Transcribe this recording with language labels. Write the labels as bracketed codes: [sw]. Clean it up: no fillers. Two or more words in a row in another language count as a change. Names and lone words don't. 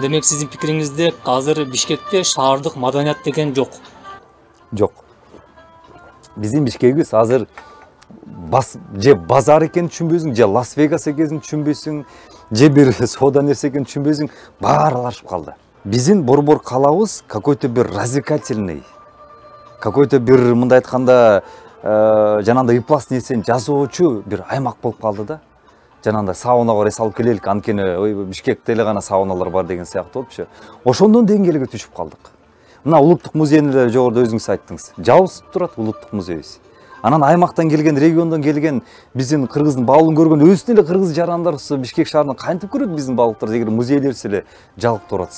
[ky] Демек сиздин пикириңизде азыр Бишкекте шаардык маданият деген жок. Жок. Биздин Бишкегибиз азыр же базар экенин түшүнбөйсүң, же Лас-Вегас экенин түшүнбөйсүң, же бир соода нерсе экенин түшүнбөйсүң, баары аралашып калды. Биздин борбор калабыз какой-то бир развлекательный, какой-то бир мындай айтканда жанагындай ыплас нерсени жасоочу бир аймак болуп калды да. Жанагындай саунага барып салып келелик, анткени Бишкекте эле гана сауналар бар деген сыяктуу болупчу. Ошондон деңгээлге түшүп калдык. Мына улуттук музейни жогоруда өзүңүз айттыңыз. Жабылып турат улуттук музейибиз. Анан аймактан келген, региондон келген биздин кыргыздын баалын көргөн өзүнүн эле кыргыз жарандарыбыз Бишкек шаарынан кантип көрөт биздин баалыктар, эгер музейлерибиз эле жабылып турат.